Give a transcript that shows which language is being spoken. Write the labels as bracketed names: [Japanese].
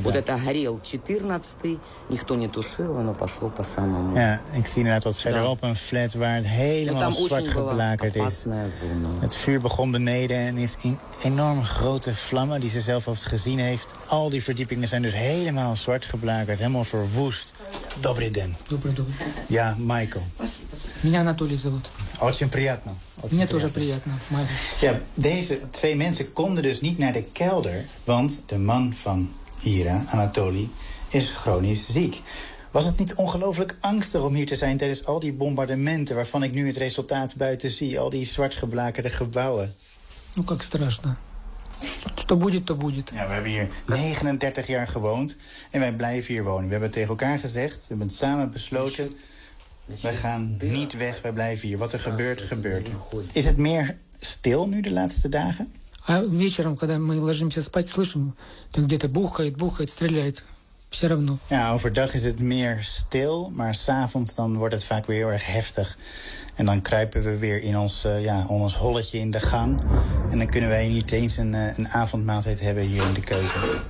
[Russian] Вот это горел 14-й, никто не тушил, оно пошло по самому. [Dutch] Ja, ik zie inderdaad wat verderop een flat waar het helemaal zwart geblakerd is. Het vuur begon beneden en is in enorm grote vlammen die ze zelf al gezien heeft. Al die verdiepingen zijn dus helemaal zwart geblakerd, helemaal verwoest. [Russian] Добрый день. Добрый день. [Dutch] Ja, Майкл. [Russian] Меня Анатолий зовут. Очень приятно. Мне тоже приятно, Майкл. [Dutch] Ja, deze twee mensen konden dus niet naar de kelder, want de man van Ira, Anatolie, is chronisch ziek. Was het niet ongelooflijk angstig om hier te zijn tijdens al die bombardementen waarvan ik nu het resultaat buiten zie, al die zwart geblakerde gebouwen? [Russian] Ну как страшно. Что будет, то будет. [Dutch] Ja, we hebben hier 39 jaar gewoond en wij blijven hier wonen. We hebben het tegen elkaar gezegd, we hebben het samen besloten. We gaan niet weg, wij blijven hier. Wat er gebeurt, gebeurt. Is het meer stil nu de laatste dagen? [Russian] А вечером, когда мы ложимся спать, слышим, там где-то бухает, бухает, стреляет. Все равно. [Dutch] Ja, overdag is het meer stil, maar 's avonds dan wordt het vaak weer heel erg heftig. En dan kruipen we weer in ons, ons holletje in de gang. En dan kunnen wij niet eens een avondmaaltijd hebben hier in de keuken.